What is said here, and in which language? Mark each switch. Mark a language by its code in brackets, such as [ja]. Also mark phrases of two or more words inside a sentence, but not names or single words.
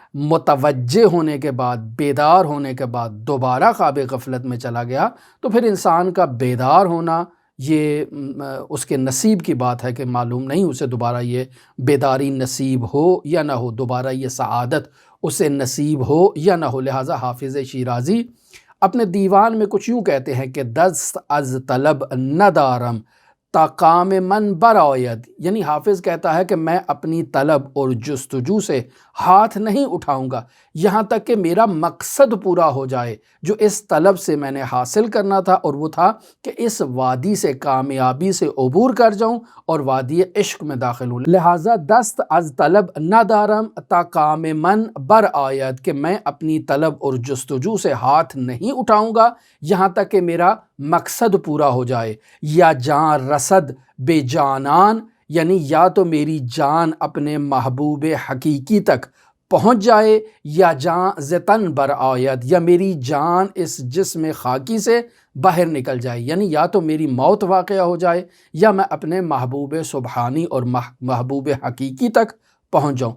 [ur] متوجہ ہونے کے بعد، بیدار ہونے کے بعد دوبارہ خواب غفلت میں چلا گیا، تو پھر انسان کا بیدار ہونا یہ اس کے نصیب کی بات ہے کہ معلوم نہیں اسے دوبارہ یہ بیداری نصیب ہو یا نہ ہو، دوبارہ یہ سعادت اسے نصیب ہو یا نہ ہو۔ لہٰذا حافظ شیرازی اپنے دیوان میں کچھ یوں کہتے ہیں کہ [fa] دست از طلب ندارم تا کام من برآید، [ur] یعنی حافظ کہتا ہے کہ میں اپنی طلب اور جستجو سے ہاتھ نہیں اٹھاؤں گا یہاں تک کہ میرا مقصد پورا ہو جائے جو اس طلب سے میں نے حاصل کرنا تھا، اور وہ تھا کہ اس وادی سے کامیابی سے عبور کر جاؤں اور وادی عشق میں داخل ہوں۔ [fa] لہٰذا دست از طلب ندارم تا کام من برآید، [ur] کہ میں اپنی طلب اور جستجو سے ہاتھ نہیں اٹھاؤں گا یہاں تک کہ میرا مقصد پورا ہو جائے۔ [fa] یا جان رسد بے جانان، [ur] یعنی یا تو میری جان اپنے محبوب حقیقی تک پہنچ جائے، [fa] یا جان زتن برآید، [ur] یا میری جان اس جسم خاکی سے باہر نکل جائے، یعنی یا تو میری موت واقع ہو جائے یا میں اپنے محبوب سبحانی اور محبوب حقیقی تک پہنچ جاؤں۔